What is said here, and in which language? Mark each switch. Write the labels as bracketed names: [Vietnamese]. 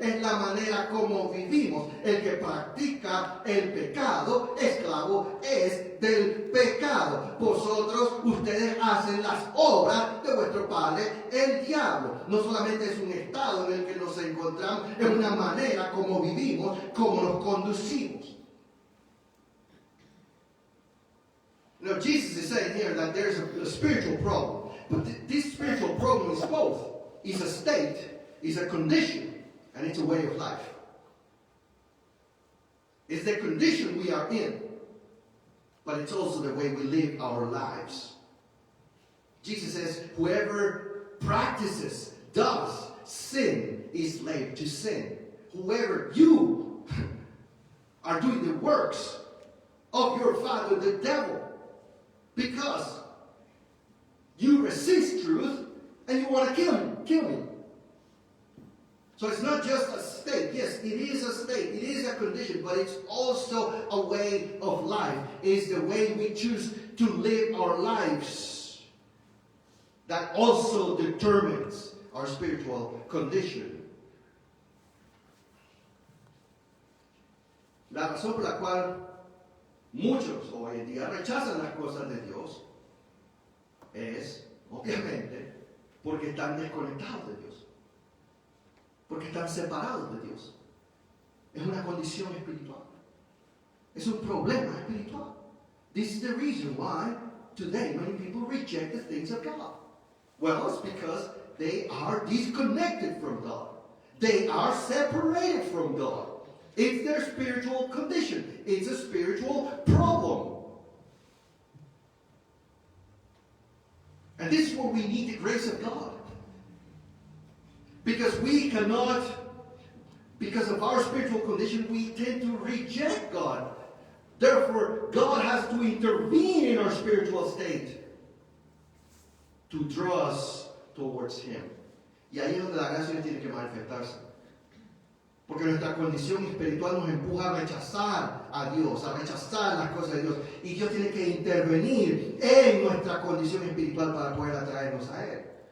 [Spanish] Es la manera como vivimos. El que practica el pecado, esclavo, es del pecado. Vosotros, ustedes hacen las obras de vuestro padre, el diablo. No solamente es un estado en el que nos encontramos, es una manera como vivimos, como nos conducimos. [English] Now, Jesus is saying here that there's a spiritual problem. But this spiritual problem is both. It's a state, it's a condition, and it's a way of life. It's the condition we are in, but it's also the way we live our lives. Jesus says, whoever practices, does sin is slave to sin. Whoever you are doing the works of your father, the devil, because you resist truth and you want to kill me. So it's not just a state. Yes, it is a state. It is a condition, but it's also a way of life. It's the way we choose to live our lives that also determines our spiritual condition. [Spanish] La razón por la cual muchos hoy en día rechazan las cosas de Dios es, obviamente, porque están desconectados de Dios. Porque están separados de Dios. Es una condición espiritual. Es un problema espiritual. [English] This is the reason why today many people reject the things of God. Well, it's because they are disconnected from God. They are separated from God. It's their spiritual condition. It's a spiritual problem. And this is where we need the grace of God. Because we cannot Because of our spiritual condition, we tend to reject God. Therefore, God has to intervene in our spiritual state to draw us towards Him. [Spanish] Y ahí es donde la gracia tiene que manifestarse. Porque nuestra condición espiritual nos empuja a rechazar a Dios, a rechazar las cosas de Dios. Y Dios tiene que intervenir en nuestra condición espiritual para poder atraernos a Él.